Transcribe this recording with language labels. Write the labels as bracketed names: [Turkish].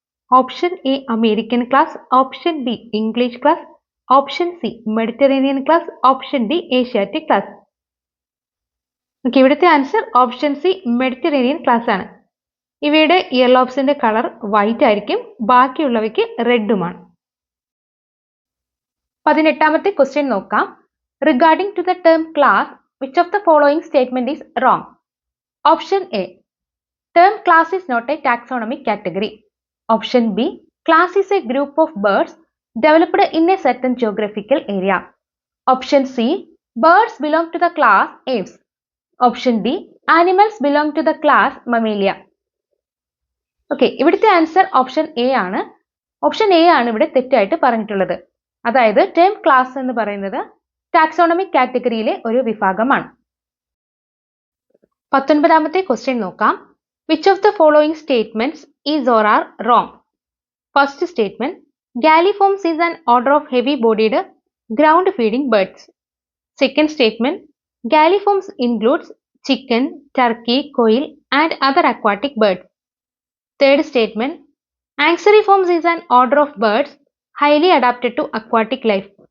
[English] Option A American class, option B English class, option C Mediterranean class, option D Asiatic class. [Malayalam] Okay, ഇവിടുത്തെ answer option C Mediterranean class ആണ്. ഇവയുടെ year ലോബ്സിന്റെ colour white ആയിരിക്കും, ബാക്കിയുള്ളവയ്ക്ക് റെഡുമാണ്. 18ാമത്തെ question നോക്കാം. [English] Regarding to the term class, which of the following statement is wrong? Option A. Term class is not a taxonomic category. Option B. Class is a group of birds developed in a certain geographical area. Option C. Birds belong to the class Aves. Option D. Animals belong to the class Mammalia. [Malayalam] Okay, ഇവിടുത്തെ answer option A ആണ്. Option A ആണ് ഇവിടെ തെറ്റായിട്ട് പറഞ്ഞിട്ടുള്ളത്. അതായത് term class എന്ന് പറയുന്നത് taxonomic കാറ്റഗറിയിലെ ഒരു വിഭാഗമാണ്. 19ാമത്തെ ക്വസ്റ്റ്യൻ നോക്കാം. [English] Which of the following statements is or are wrong? First statement, Galliforms is an order of heavy-bodied ground-feeding birds. Second statement, Galliforms includes chicken, turkey, quail and other aquatic birds. Third statement, Anxeriforms is an order of birds highly adapted to aquatic life.